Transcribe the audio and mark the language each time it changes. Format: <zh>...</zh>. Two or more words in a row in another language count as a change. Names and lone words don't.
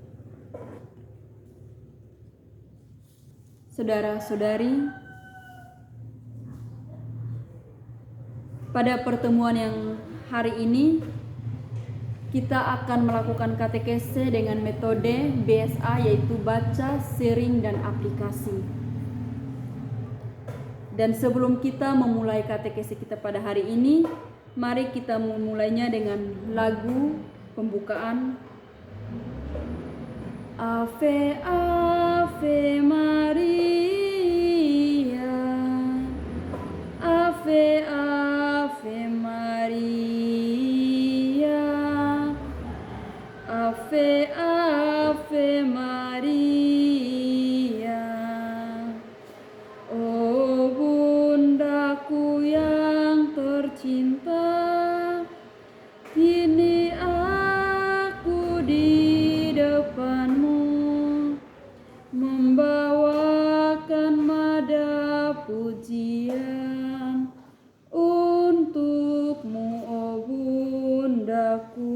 <id>Saudara-saudari, pada pertemuan yang hari ini kita akan melakukan katekese dengan metode BSA, yaitu baca, sharing, dan aplikasi. Dan sebelum kita memulai katekese kita pada hari ini, mari kita memulainya dengan lagu pembukaan.</id> <la>Ave, Ave Maria, Ave, Ave Maria, Ave, Ave Maria.</la> <id>Oh bundaku yang tercinta, kini aku di depanmu, membawakan nada pujian untukmu, oh bundaku.</id>